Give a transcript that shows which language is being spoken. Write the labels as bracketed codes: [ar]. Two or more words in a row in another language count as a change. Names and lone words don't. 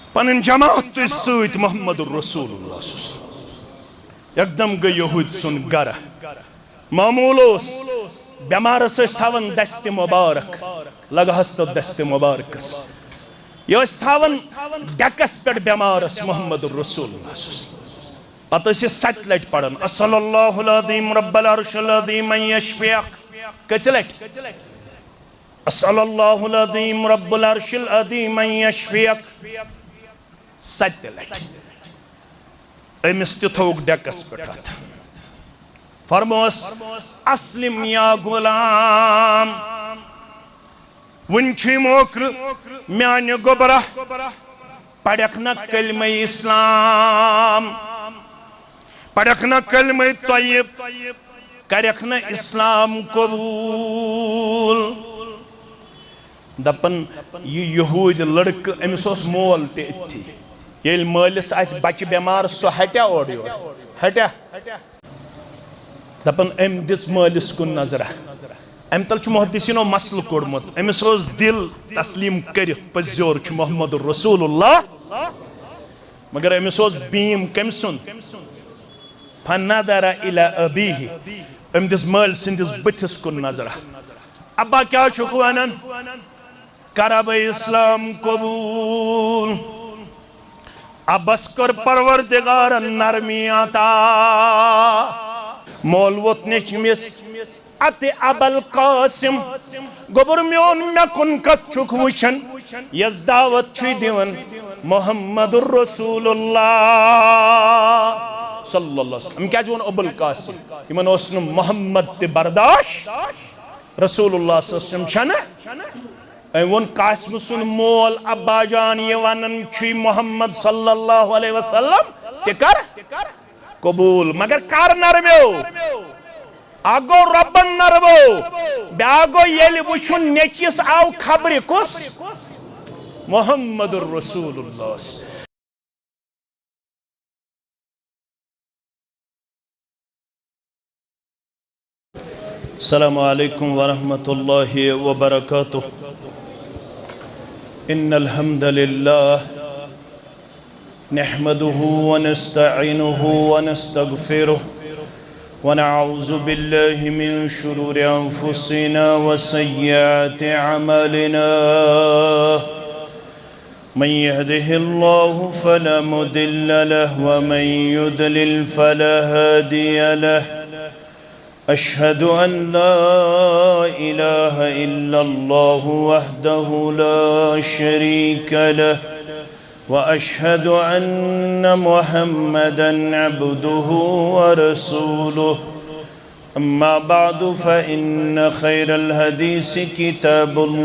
[ks] پنن جماعت تُج سۭتۍ محمد رسول اللہ یکدم گٔے یہود سُن گرٕ معموٗل اوس بیمارس ٲسۍ تھاوان دستہِ مُبارک لگہس تو دستہِ مُبارکس یہ ٲسۍ تھاوان ڈیکس پٮ۪ٹھ بیمارس محمد رسول اللہ پتہٕ ٲسۍ یہِ 7 لٹہِ پران [ar] اصل اللہ العظیم رب العرش العظیم ان یشفیک [ks] کٔژِ لٹہِ [ar] اصل اللہ العظیم رب العرش العظیم ان یشفیک [ks] 7 لٹہِ أمِس تہِ تھوٚوُکھ ڈیکس پٮ۪ٹھ اتھ فرموس [ar] اسلم یا غلام [ks] ونچھی موکر میانہ گبرہ پڑھک نہ کلمہ اسلام پڑھک نہ کلمہ طیب کرک نہ اسلام قبول دپن یہ یہود لڑکہ امس اوس مول تہ اتھی ییل مالس آس بچہ بیمار سو ہٹیا اور یور ہٹیا دپن ام دس مالس کن نظرہ ام تل چھ محدثینو مسل کوڑمت امس اوس دل تسلیم کرت پزیور چھ محمد رسول اللہ مگر امس اوس بیم کم سن [ar] فنظر الى ابیہ [ks] ام دس مال سندس بتس کن نظرہ ابا کیا چھک ونان کرب اسلام قبول ابس کر پروردگار نرمی عطا مول ووت نچمس ات ابل قاسم گوبر میون مے کن کت چھک وچھن یس دعوت چھ دیون محمد رسول اللہ [ar] صلی اللہ علیہ وسلم [ks] کیا جون ابل قاسم یمن اوسن محمد تہ برداشت رسول اللہ [ar] صلی اللہ علیہ وسلم [ks] چھنا ون قاسم سن مول ابا جان یہ ونن چھ محمد [ar] صلی اللہ علیہ وسلم [ks] تہ کر قبول مگر کر نرمیو آگو ربن نرمو بیاگو یلی وچھن نیچیس آو خبری کس محمد الرسول اللہ [ar] السلام علیکم ورحمۃ اللہ وبرکاتہ ان الحمد للہ نحمده ونستعینه ونستغفره ونعوذ بالله من شرور أنفسنا وسيئات أعمالنا من يهده الله فلا مضل له ومن يضلل فلا هادي له أشهد أن لا إله إلا الله وحده لا شريك له وأشهد أن محمدًا عبده ورسوله أما بعد فإن خير الحديث كتاب